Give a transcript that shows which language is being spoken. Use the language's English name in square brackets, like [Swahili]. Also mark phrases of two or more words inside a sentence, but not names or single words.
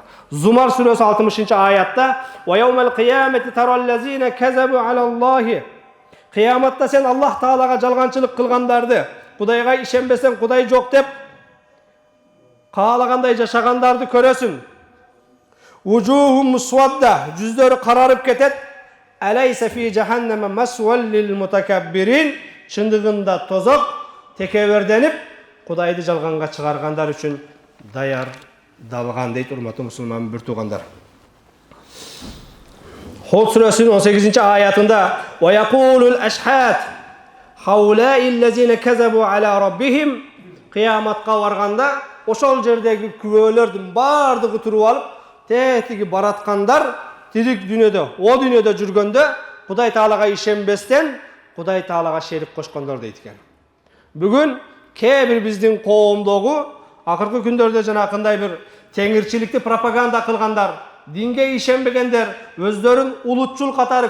[Kyrgyz] Зумар сүрөсү 60 аятта [Arabic] "ويوم القيامة ترى الذين كذبوا على الله". [Kyrgyz] Кыяматта сен Аллах Таалага жалганчылык кылгандарды, Кудайга ишенбесең Кудай жок деп каалагандай жашагандарды көрөсүң. [Arabic] وجوههم مسودة, [Kyrgyz] жүздөрү карарып кетет. [Arabic] أليس في جهنم مثوى للمتكبرين. [Kyrgyz] Чындыгында тозок текеберденип Кудайды жалганга чыгаргандар үчүн даярдалган дейт, урматтуу мусулман бир туугандар. Худ сүрөсүнүн 18 аятында [Arabic] "ويقول الأشهاد هؤلاء الذين كذبوا على ربهم". [Kyrgyz] Кыяматка барганда ошол жердеги күбөлөрдүн бардыгы туруп алып, тетиги бараткандар тирик дүйнөдө, о дүйнөдө жүргөндө Кудай Таалага ишенбестен Кудай Таалага шерик кошкондор дейт экен. Бүгүн кээ биздин коомдогу акыркы күндөрдө жанакындай бир теңирчиликти пропаганда кылгандар, динге ишенбегендер, өздөрүн улутчул катары